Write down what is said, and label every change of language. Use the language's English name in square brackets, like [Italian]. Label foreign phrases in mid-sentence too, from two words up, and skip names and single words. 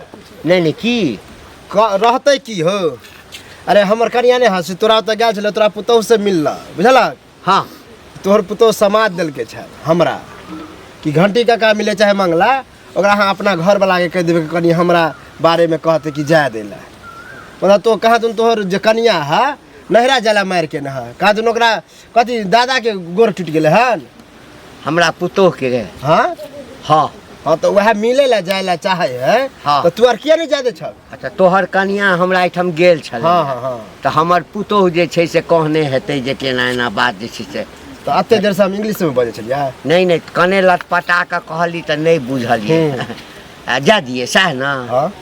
[Maithili] नहीं नहीं की रहते की हो? अरे हमर कनिया ने हंस, तोरा तो गेल छले, तोरा पुतोह से मिलला बुझला? हाँ तोहर पुतोह समाज देलके छै हमरा कि घंटी काका मिले चाहे मंगला, ओकरा अहाँ अपना घर वाला के कह देबै कि कनी हमरा बारे में कहते कि जाय देला। मतलब तो कहा तुम तोहर जे कनिया है नहरा जाला मार के नहा, कहा तुम ओकरा कथी दादा के गोर टूट गेले हन? हमरा पुतोह के गए। हाँ हाँ हाँ तो वह मिले ला जाए ला चाहे है। हाँ। तो तू आर किया नहीं जादे छ? अच्छा तोहर कनिया हमरा एहिठाम गेल छल। हाँ हाँ हाँ। तऽ हमर पुतोह जे छै से कहने हेतै जे केना एना बात जे छै से। तो अते देर से हम इंग्लिश में बजे छलिया। नहीं नहीं कने लटपटा कऽ कहली तऽ नहीं बुझलियै। आ जा दिए सएह ना?